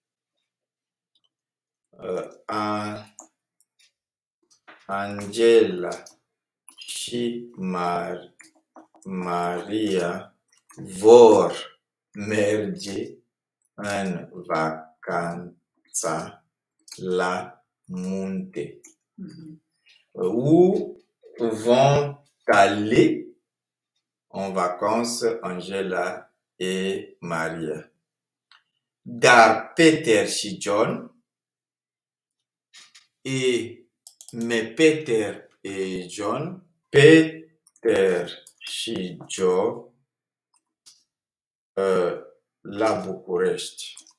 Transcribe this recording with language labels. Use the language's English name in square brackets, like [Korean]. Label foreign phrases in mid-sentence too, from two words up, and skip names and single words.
[Romanian] Angela și Maria vor merge în vacanța la munte. [French] Où vont aller en vacances Angela et Maria? [Romanian] Dar Peter și John [French] mais Peter et John, [Romanian] Peter și Joe la București.